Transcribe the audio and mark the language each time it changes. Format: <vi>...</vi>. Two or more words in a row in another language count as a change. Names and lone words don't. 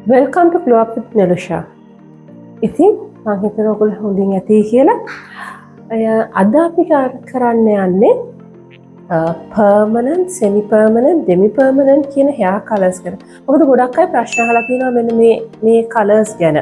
<en>Welcome to Glow Up with Nilusha.</en> <si>ඉතින් මම හිතනවා ඔයගොල්ලෝ හොඳින් ඇති කියලා. අද අපි කරන්න යන්නේ</si> <en>permanent, semi permanent, demi permanent</en> <si>කියන</si> <en>hair colors</en> <si>ගැන. මොකද ගොඩක් අය ප්‍රශ්න අහලා තියෙනවා මෙන්න මේ colors ගැන.</si>